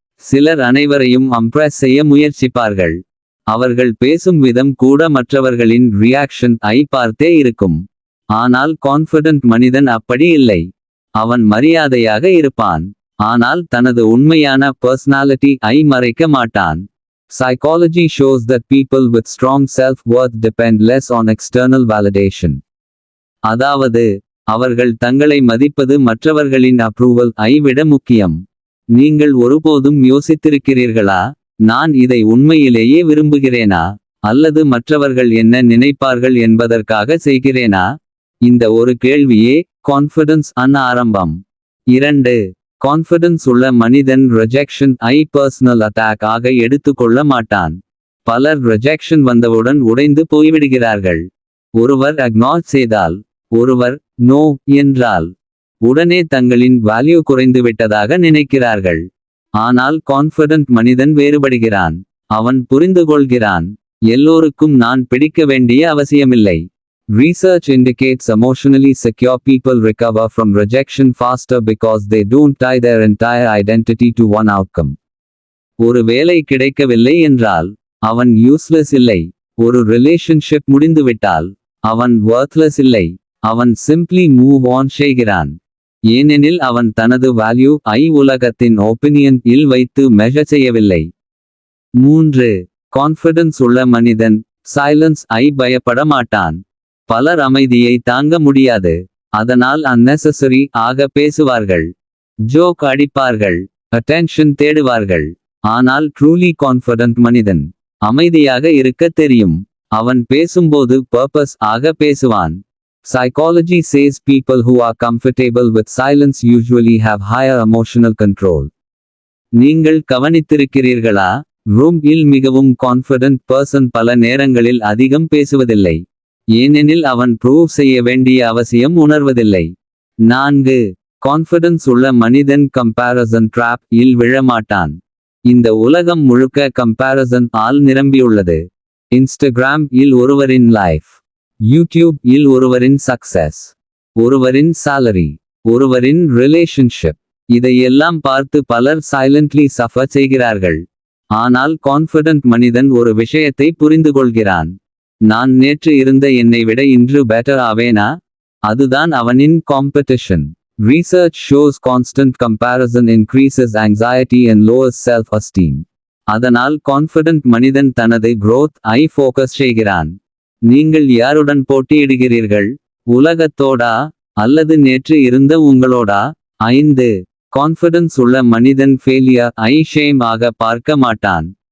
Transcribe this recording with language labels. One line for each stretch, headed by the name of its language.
Tamil: சிலர் அனைவரையும் இம்ப்ரெஸ் செய்ய முயற்சிப்பார்கள். அவர்கள் பேசும் விதம் கூட மற்றவர்களின் ரியாக்ஷன் ஐ பார்த்தே இருக்கும். ஆனால் கான்ஃபிடென்ட் மனிதன் அப்படி இல்லை. அவன் மரியாதையாக இருப்பான். ஆனால் தனது உண்மையான பர்சனாலிட்டி ஐ மறைக்க மாட்டான்.
English: Psychology shows that people with strong self-worth depend less on external validation.
Tamil: அதாவது அவர்கள் தங்களை மதிப்பது மற்றவர்களின் அப்ரூவல் ஐ விட முக்கியம். நீங்கள் ஒருபோதும் யோசித்திருக்கிறீர்களா? நான் இதை உண்மையிலேயே விரும்புகிறேனா? அல்லது மற்றவர்கள் என்ன நினைப்பார்கள் என்பதற்காக செய்கிறேனா? இந்த ஒரு கேள்வியே கான்ஃபிடன்ஸ் ஆரம்பம். 2. கான்ஃபிடன்ஸ் உள்ள மனிதன் ரிஜெக்ஷன் ஐ பர்சனல் அட்டாக் ஆக எடுத்துக்கொள்ள மாட்டான். பலர் ரிஜெக்ஷன் வந்தவுடன் உடைந்து போய்விடுகிறார்கள். ஒருவர் அக்னாலஜ் செய்தால், ஒருவர் நோ என்றால் உடனே தங்களின் வேல்யூ குறைந்துவிட்டதாக நினைக்கிறார்கள். ஆனால் கான்ஃபிடன்ட் மனிதன் வேறுபடுகிறான். அவன் புரிந்துகொள்கிறான், எல்லோருக்கும் நான் பிடிக்க வேண்டிய அவசியமில்லை.
English: Research indicates emotionally secure people recover from rejection faster because they don't tie their entire identity to one outcome.
Tamil: ஒரு வேலை கிடைக்கவில்லை என்றால் அவன் யூஸ்லெஸ் இல்லை. ஒரு ரிலேஷன்ஷிப் முடிந்துவிட்டால் அவன் வொர்த்லெஸ் இல்லை. அவன் சிம்பிளி மூவ் ஆன் செய்கிறான். ஏனெனில் அவன் தனது வேல்யூ ஐ உலகத்தின் ஒப்பீனியன் இல் வைத்து மெஷர் செய்யவில்லை. 3. கான்ஃபிடன்ஸ் உள்ள மனிதன் சைலன்ஸ் ஐ பயப்பட மாட்டான். பலர் அமைதியை தாங்க முடியாது. அதனால் அன்னெசசரி ஆக பேசுவார்கள். ஜோக் அடிப்பார்கள். அட்டென்ஷன் தேடுவார்கள். ஆனால் ட்ரூலி கான்ஃபிடன்ட் மனிதன் அமைதியாக இருக்க தெரியும். அவன் பேசும்போது பர்பஸ் ஆக பேசுவான்.
English: Psychology says people who are comfortable with silence usually have higher emotional control.
Tamil: நீங்கள் கவனித்திருக்கிறீர்களா? ரூம் இல் மிகவும் கான்ஃபிடன்ட் பர்சன் பல நேரங்களில் அதிகம் பேசுவதில்லை. ஏனெனில் அவன் ப்ரூவ் செய்ய வேண்டிய அவசியம் உணர்வதில்லை. 4. கான்ஃபிடன்ஸ் உள்ள மனிதன் கம்பேரிசன் ட்ராப் இல் விழமாட்டான். இந்த உலகம் முழுக்க கம்பேரிசன் ஆல் நிரம்பியுள்ளது. இன்ஸ்டாகிராம் இல் ஒருவரின் லைஃப், யூடியூப் இல் ஒருவரின் சக்சஸ், ஒருவரின் சாலரி, ஒருவரின் ரிலேஷன்ஷிப், இதையெல்லாம் பார்த்து பலர் சைலண்ட்லி சஃபர் செய்கிறார்கள். ஆனால் கான்ஃபிடன்ட் மனிதன் ஒரு விஷயத்தை புரிந்துகொள்கிறான். நான் நேற்று இருந்த என்னை விட இன்று பெட்டர் ஆவேனா? அதுதான் அவனின் competition.
English: Research shows constant comparison increases anxiety and lowers self-esteem.
Tamil: அதனால் கான்ஃபிடன்ட் மனிதன் தனது growth ஐ ஃபோக்கஸ் செய்கிறான். நீங்கள் யாருடன் போட்டியிடுகிறீர்கள்? உலகத்தோடா? அல்லது நேற்று இருந்த உங்களோடா? 5. கான்ஃபிடன்ஸ் உள்ள மனிதன் ஃபெயிலியர் ஐ ஷேம் ஆக பார்க்க மாட்டான்.